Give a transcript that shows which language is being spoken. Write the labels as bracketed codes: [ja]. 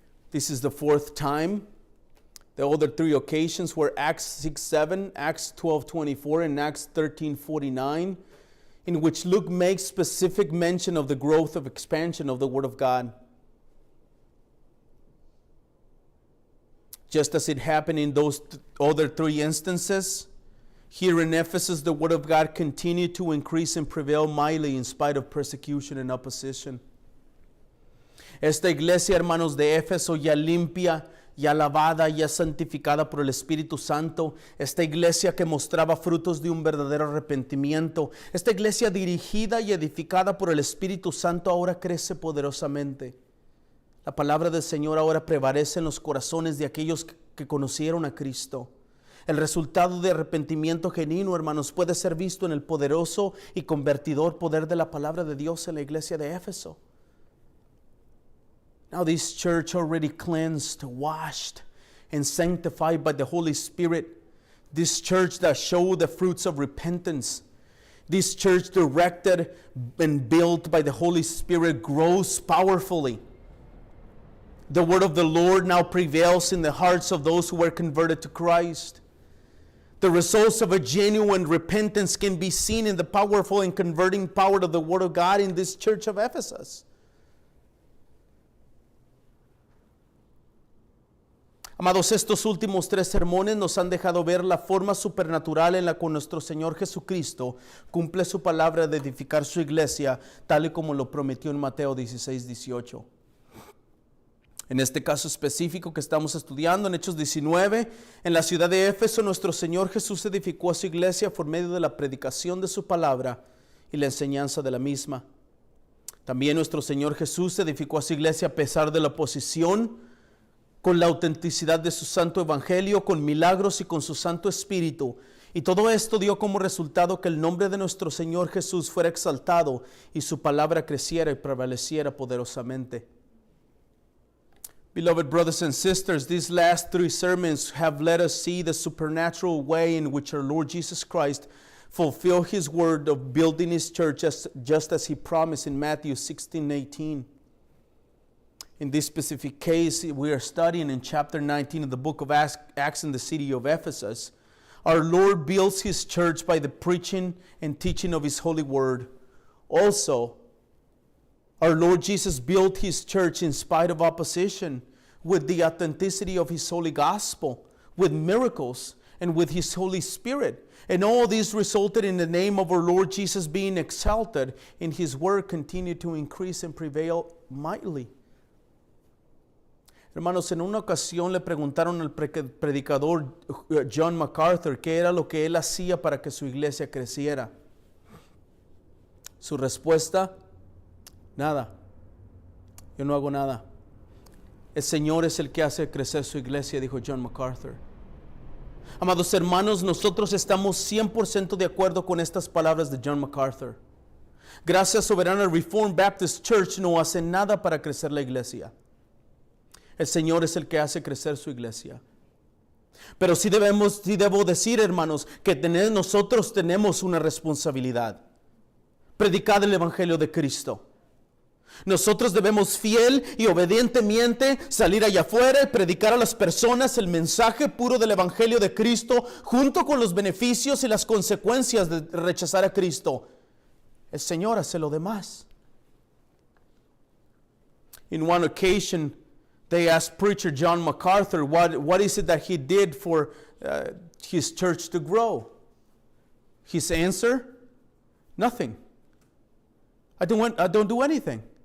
[en] This is the fourth time. The other three occasions were Acts 6:7, Acts 12:24, and Acts 13:49, in which Luke makes specific mention of the growth of expansion of the word of God. Just as it happened in those other three instances, here in Ephesus, the word of God continued to increase and prevail mightily in spite of persecution and opposition. [es] Esta iglesia, hermanos de Éfeso, ya limpia, ya lavada, ya santificada por el Espíritu Santo, esta iglesia que mostraba frutos de un verdadero arrepentimiento, esta iglesia dirigida y edificada por el Espíritu Santo ahora crece poderosamente. La palabra del Señor ahora prevalece en los corazones de aquellos que conocieron a Cristo. El resultado de arrepentimiento genuino, hermanos, puede ser visto en el poderoso y convertidor poder de la palabra de Dios en la iglesia de Éfeso. [en] Now this church already cleansed, washed, and sanctified by the Holy Spirit. This church that showed the fruits of repentance. This church directed and built by the Holy Spirit grows powerfully. The word of the Lord now prevails in the hearts of those who were converted to Christ. The results of a genuine repentance can be seen in the powerful and converting power of the Word of God in this church of Ephesus. [es] Amados, estos últimos 3 sermones nos han dejado ver la forma supernatural en la que nuestro Señor Jesucristo cumple su palabra de edificar su iglesia, tal y como lo prometió en Mateo 16:18. En este caso específico que estamos estudiando, en Hechos 19, en la ciudad de Éfeso, nuestro Señor Jesús edificó a su iglesia por medio de la predicación de su palabra y la enseñanza de la misma. También nuestro Señor Jesús edificó a su iglesia a pesar de la oposición, con la autenticidad de su santo evangelio, con milagros y con su santo espíritu. Y todo esto dio como resultado que el nombre de nuestro Señor Jesús fuera exaltado y su palabra creciera y prevaleciera poderosamente. [en] Beloved brothers and sisters, these last 3 sermons have let us see the supernatural way in which our Lord Jesus Christ fulfilled His word of building His church just as He promised in Matthew 16:18. In this specific case, we are studying in chapter 19 of the book of Acts in the city of Ephesus. Our Lord builds His church by the preaching and teaching of His holy word. Also, our Lord Jesus built His church in spite of opposition, with the authenticity of His holy gospel, with miracles, and with His Holy Spirit. And all this resulted in the name of our Lord Jesus being exalted, and His word continued to increase and prevail mightily. [es] Hermanos, en una ocasión le preguntaron al predicador John MacArthur qué era lo que él hacía para que su iglesia creciera. Su respuesta: nada. Yo no hago nada. El Señor es el que hace crecer su iglesia, dijo John MacArthur. Amados hermanos, nosotros estamos 100% de acuerdo con estas palabras de John MacArthur. Gracias Soberana Reformed Baptist Church no hace nada para crecer la iglesia. El Señor es el que hace crecer su iglesia. Pero sí debo decir, hermanos, que nosotros tenemos una responsabilidad. Predicar el Evangelio de Cristo. Nosotros debemos fiel y obedientemente salir allá afuera y predicar a las personas el mensaje puro del Evangelio de Cristo, junto con los beneficios y las consecuencias de rechazar a Cristo. El Señor hace lo demás. [en] In one occasion, they asked preacher John MacArthur what is it that he did for his church to grow. His answer: nothing. I don't do anything.